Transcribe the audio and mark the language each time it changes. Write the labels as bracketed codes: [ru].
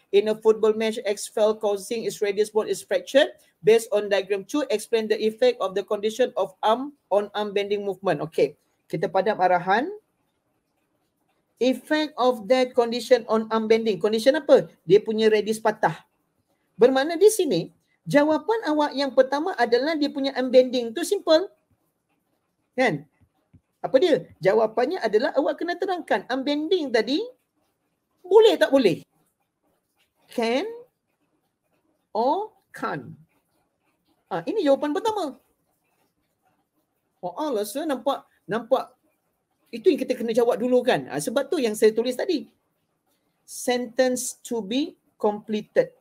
[en] In a football match, X fell causing its radius bone is fractured. Based on diagram 2, explain the effect of the condition of arm on arm bending movement. Okay, [ms] kita padam arahan. [en] Effect of that condition on arm bending. [ms] Condition apa? Dia punya radius patah. Bermakna di sini, jawapan awak yang pertama adalah dia punya arm bending. Tu simple. Kan? Apa dia? Jawapannya adalah awak kena terangkan arm bending tadi boleh tak boleh? [en] Can or can't? [ms] Ini jawapan pertama. So nampak itu yang kita kena jawab dulu kan? Sebab tu yang saya tulis tadi. [en] Sentence to be completed.